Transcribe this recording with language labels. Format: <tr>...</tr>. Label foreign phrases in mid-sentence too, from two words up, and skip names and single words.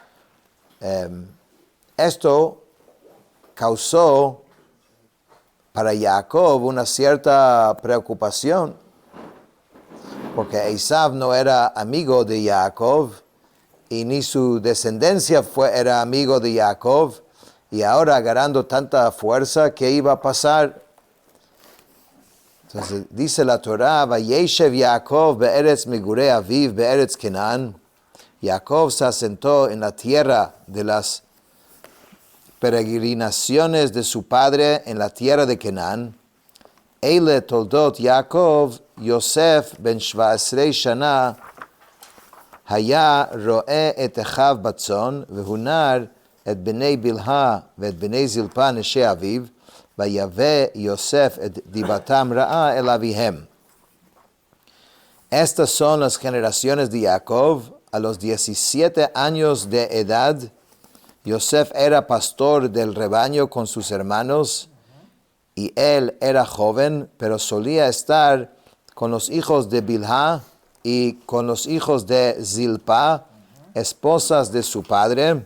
<es>Esto causó para Jacob una cierta preocupación, porque Esav no era amigo de Jacob, y ni su descendencia era amigo de Jacob, y ahora agarrando tanta fuerza, ¿qué iba a pasar? Entonces dice la Torah,</es> <he>וישב יעקב בארץ מגורי אביו בארץ כנען.</he> <es>Jacob se asentó en la tierra de las peregrinaciones de su padre en la tierra de Kenan.</es> <he>אלה תלדות יעקב, יוסף בן 17 שנה, היה רעה את אחיו בצאן, והנער את בני בלהה ואת בני זלפה נשי אביו, ויבא יוסף את דבתם רעה אל אביהם.</he> <es>Estas son las generaciones de Jacob. A los 17 años de edad, Yosef era pastor del rebaño con sus hermanos, y él era joven, pero solía estar con los hijos de Bilha y con los hijos de Zilpa, esposas de su padre.</es>